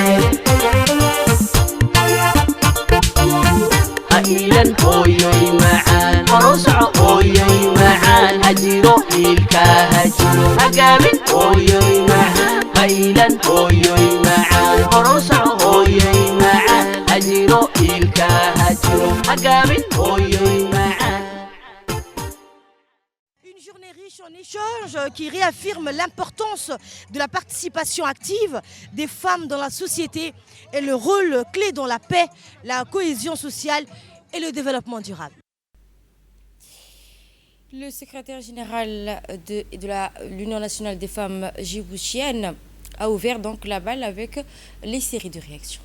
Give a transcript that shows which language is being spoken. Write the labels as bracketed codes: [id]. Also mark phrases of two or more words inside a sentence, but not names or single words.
[so] hailan hooyoy macaan horow soco hooyoy macaan hajiro wiilka hajiro hagaabin hooyoy macaan hailan hooyoy macaan horow soco hooyoy macaan hajiro wiilka hajiro hagaabin hooyoy macaan. [fr] Une journée riche en échanges qui réaffirme l'importance de la participation active des femmes dans la société et le rôle clé dans la paix, la cohésion sociale et le développement durable. Le secrétaire général de l'Union nationale des femmes djiboutiennes a ouvert donc la balle avec les séries de réactions.